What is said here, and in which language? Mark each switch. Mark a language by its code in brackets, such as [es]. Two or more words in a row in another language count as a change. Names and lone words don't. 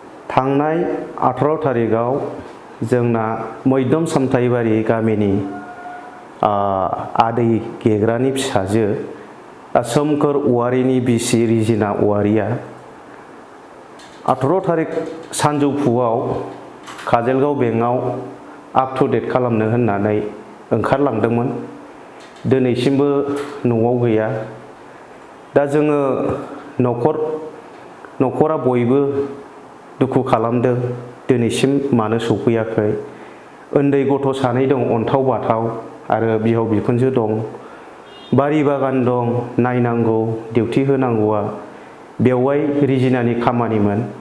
[brx] थांनाय आथार थारिखआव जोंना मैदम सामथाइबारि गामिनि, आ, आदै गेग्रानि फिसाजो, आ, सोमखोर औवारिनि बिसि रिजिना औवारिया आथार थारिख सानजौफुआव काजलगाव बेंकआव [en] up to date [brx] खालामनो होननानै ओंखारलांदोंमोन। दिनैसिमबो न'आव गैया। दा जोङो न'खर, न'खरा बयबो दुखु खालामदों, दिनैसिम मानो सफैयाखै। उन्दै गथ' सानै दं अन्थाव बाथाव, आरो बिहाव बिखुनजो दं, बारि बागान दं, नायनांगौ, डिउटि होनांगौआ बेवाइ रिजिनानि खामानिमोन।